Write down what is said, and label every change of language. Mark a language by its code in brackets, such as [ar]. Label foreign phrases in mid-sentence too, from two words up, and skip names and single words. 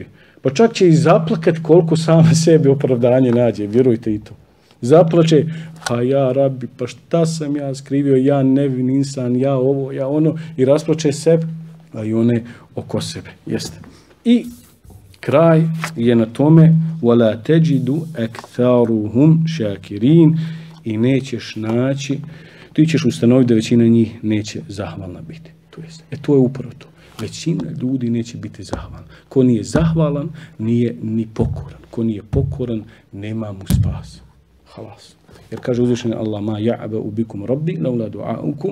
[bs] Pa čak će i zaplakat koliko sama sebi opravdanje nađe, vjerujte i to. Zaplače, pa [ar] يا ربي, [bs] pa šta sam ja skrivio, ja nevin insan, ja ovo, ja ono, i rasplače sebe, a i one oko sebe. Jeste. I kraj je na tome [ar] وَلَا تَجِدُ أَكْثَارُهُمْ شَاكِرِينَ [bs] i nećeš naći, ti ćeš ustanoviti da većina njih neće zahvalna biti. To je upravo to. Većina ljudi neće biti zahvalna. Ko nije zahvalan, nije ni pokoran. Ko nije pokoran, nema mu spas. Halas. Jer kaže uzvišeni Allah [ar] ما يعبأ بكم ربي لولا دعاؤكم.